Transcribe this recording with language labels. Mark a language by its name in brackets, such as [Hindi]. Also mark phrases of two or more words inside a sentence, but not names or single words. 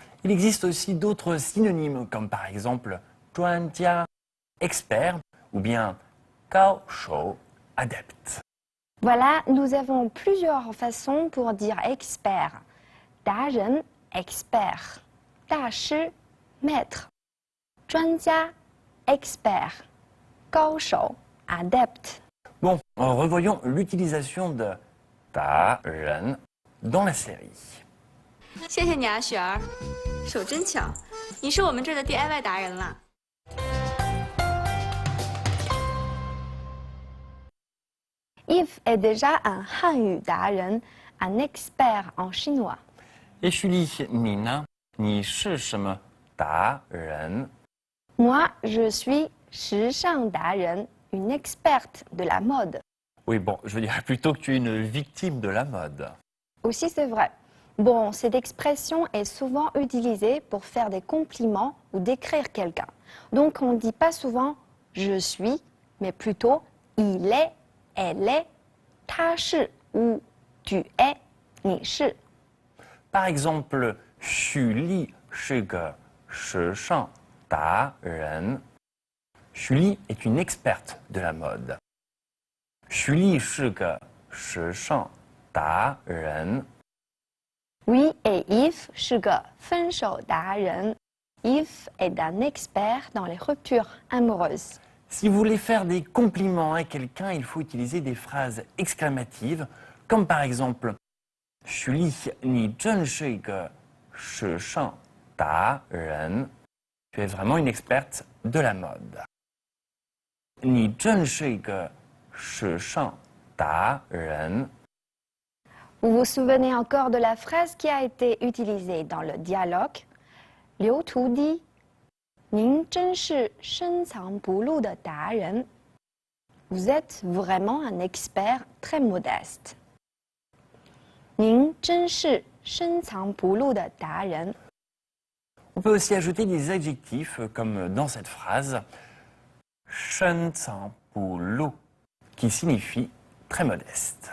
[French] Il existe aussi d'autres synonymes comme par exemple 专家, expert, ou bien 高手, adepte. Voilà, nous avons plusieurs façons pour dire expert. [Chinese] 达人, [French] expert. [Chinese] 大师, [French] maître. [Chinese] 专家, expert. 高手, [French] adepte. Bon, revoyons l'utilisation de [Chinese] 达人 [French] dans la série. [Chinese] 谢谢你啊，雪儿，手真巧，你是我们这儿的 DIY 达人了。 [French] Yves est déjà un [Chinese] 汉语达人, [French] un expert en chinois. [Chinese] Et Julie, 你呢？你是什么达人？ [French] Moi, je suis [Chinese] 时尚达人, [French] une experte de la mode. Oui, bon, je dirais plutôt que tu es une victime de la mode. Aussi, c'est vrai. Bon, cette expression est souvent utilisée pour faire des compliments ou décrire quelqu'un. Donc, on ne dit pas souvent « je suis », mais plutôt « il est »,« elle est »,« [Chinese] 他是 [French] » ou « tu es »,« [Chinese] 你是 ». [French] Par exemple, [Chinese] Julie 是个时尚达人. [French] Julie est une experte de la mode. [Chinese] Julie 是个时尚达人. Oui, et Yves 是个分手达人. [French] Yves est un expert dans les ruptures amoureuses. Si vous voulez faire des compliments à quelqu'un, il faut utiliser des phrases exclamatives, comme par exemple Julie, [Chinese] 你真是个时尚达人. [French] Tu es vraiment une experte de la mode. [Chinese] 你真是个时尚达人. [French] Vous vous souvenez encore de la phrase qui a été utilisée dans le dialogue? Liu Tu dit « [Chinese] 您真是深藏不露的达人. [French] » Vous êtes vraiment un expert très modeste. [Chinese] 您真是深藏不露的达人. [French] On peut aussi ajouter des adjectifs comme dans cette phrase 深藏不露 qui signifie très modeste.